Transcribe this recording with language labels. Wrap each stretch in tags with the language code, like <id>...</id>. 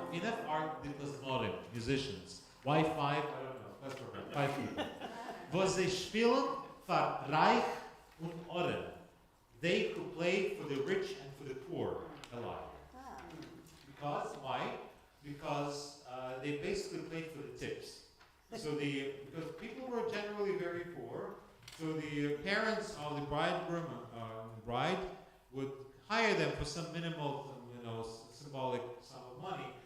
<en>Enough are the Plasmodim, musicians. Why 5? I don't know. Let's remember. 5 people.</en> <yi>Wo sie spielen für Reich und Orem.</yi> <en>They who play for the rich and for the poor alike. Because, why? Because they basically played for the tips. So because people were generally very poor, so the parents of the bridegroom and bride would hire them for some minimal, symbolic sum of money.</en>